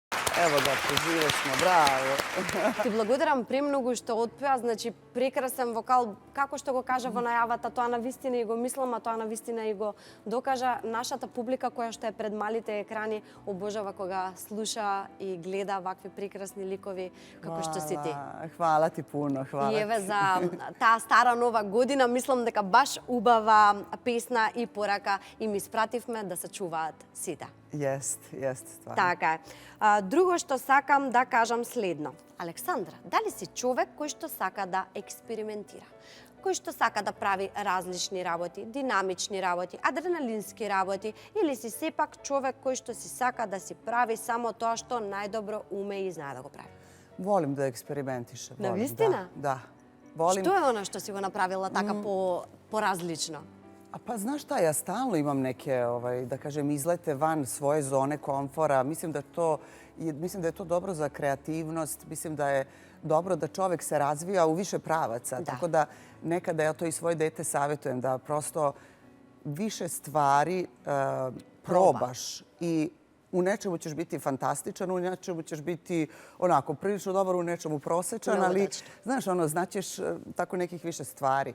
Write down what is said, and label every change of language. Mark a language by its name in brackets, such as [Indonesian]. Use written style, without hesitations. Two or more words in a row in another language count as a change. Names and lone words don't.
[Serbian] Evo ga, prežive smo, bravo. [Macedonian] Ти благодарам премногу што отпеа, значи прекрасен вокал, како што го кажа во најавата, тоа навистина и го мислам, а тоа навистина и го докажа. Нашата публика која што е пред малите екрани обожава кога слуша и гледа вакви прекрасни ликови како што си ти. [Serbian] Hvala ti puno, hvala [Macedonian] И еве [Serbian] ti. [Macedonian] за таа стара нова година, мислам дека баш убава песна и порака им испративме да се чуваат сите. [Serbian] Jest stvarno. [Macedonian] Така е. Друго што сакам да кажам следно. Александра, дали си човек кој што сака да експериментира? Кој што сака да прави различни работи, динамични работи, адреналински работи, или си сепак човек кој што си сака да си прави само тоа што најдобро уме и знае да го прави? [Serbian] Volim da eksperimentišem. volim, [Macedonian] Navistina? [Serbian] Da. Volim. [Macedonian] Што е она што си го направила така поразлично? [Serbian] A pa znaš šta, ja stalno imam neke, da kažem, izlete van svoje zone komfora. Mislim da je to dobro za kreativnost. Mislim da je dobro da čovek se razvija u više pravaca. Da. Tako da nekada ja to i svoje dete savjetujem da prosto više stvari probaš i u nečemu ćeš biti fantastičan, u nečemu ćeš biti onako prilično dobar, u nečemu prosečan, ali znaš, znaćeš tako nekih više stvari.